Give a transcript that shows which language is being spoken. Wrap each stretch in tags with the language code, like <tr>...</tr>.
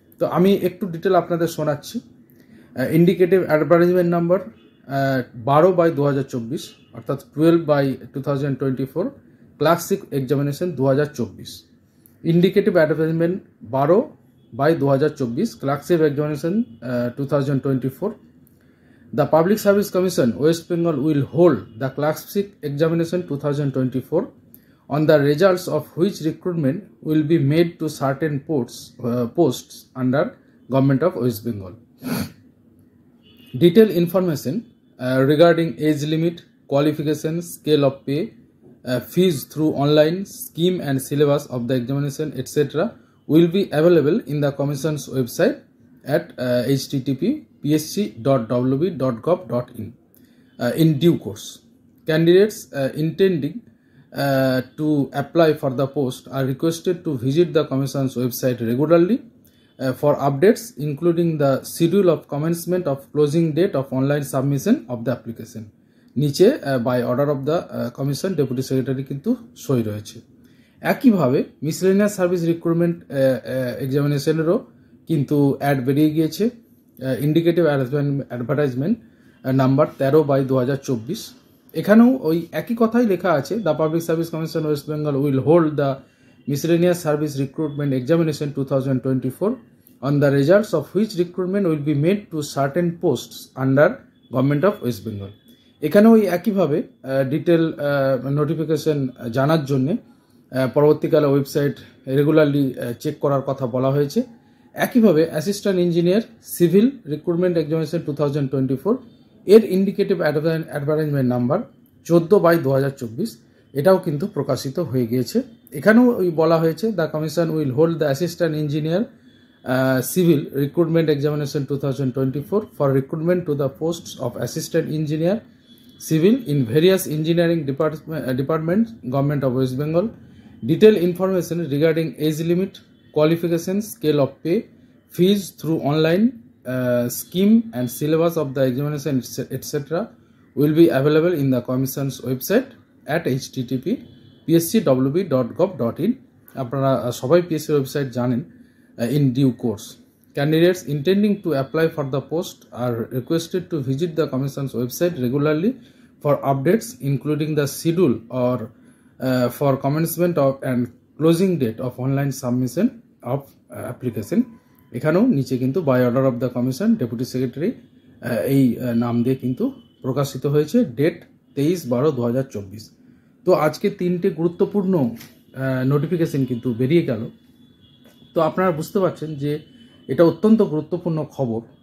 <bn>তো আমি একটু ডিটেল আপনাদের শোনাচ্ছি। ইন্ডিকেটিভ অ্যাডভার্টাইজমেন্ট নাম্বার 12/2024, অর্থাৎ 12/2024, clerkship examination 2024।</bn> <en>Indicative advertisement 12/2024, clerkship examination 2024. The Public Service Commission West Bengal will hold the clerkship examination 2024, on the results of which recruitment will be made to certain posts under Government of West Bengal. Detailed information regarding age limit, qualifications, scale of pay, fees through online scheme and syllabus of the examination, etc. will be available in the Commission's website at http://psc.wb.gov.in in due course. Candidates intending to apply for the post are requested to visit the Commission's website regularly for updates, including the schedule of commencement of closing date of online submission of the application.</en> <bn>নিচে</bn> <en>by order of the commission</en> <bn>deputy secretary কিন্তু সই রয়েছে। একইভাবে miscellaneous service recruitment এক্সামিনেশনেরও কিন্তু add বেরিয়ে গিয়েছে।</bn> <en>Indicative advertisement number 13/2024।</en> <bn>এখানেও ওই একই কথাই লেখা আছে,</bn> <en>The Public Service Commission West Bengal will hold the miscellaneous service recruitment examination 2024, on the results of which recruitment will be made to certain posts under Government of West Bengal.</en> <bn>এখানেও ওই একইভাবে detail notification জানার জন্যে পরবর্তীকালে website regularly check করার কথা বলা হয়েছে। একইভাবে assistant engineer civil recruitment examination 2024 এর ইন্ডিকেটিভ অ্যাডভার্টাইজমেন্ট নাম্বার 14/2024, এটাও কিন্তু প্রকাশিত হয়ে গিয়েছে। এখানেও ওই বলা হয়েছে,</bn> <en>The commission will hold the assistant engineer civil recruitment examination 2024 for recruitment to the posts of assistant engineer civil in various engineering department government of West Bengal. Detail information regarding age limit, qualifications, scale of pay, fees through online scheme and syllabus of the examination, etc. will be available in the Commission's website at http://psc.wb.gov.in.</en> <bn>আপনারা সবাই PSC website জানেন।</bn> <en>in due course. Candidates intending to apply for the post are requested to visit the Commission's website regularly for updates, including the schedule or for commencement of and closing date of online submission of application.</en> <bn>এখানেও নিচে কিন্তু</bn> <en>by order of the commission</en> <bn>deputy secretary এই নাম দিয়ে কিন্তু প্রকাশিত হয়েছে। Date 23/12/2024। তো আজকে তিনটে গুরুত্বপূর্ণ নোটিফিকেশন কিন্তু বেরিয়ে গেল। তো আপনারা বুঝতে পারছেন যে এটা অত্যন্ত গুরুত্বপূর্ণ খবর।</bn>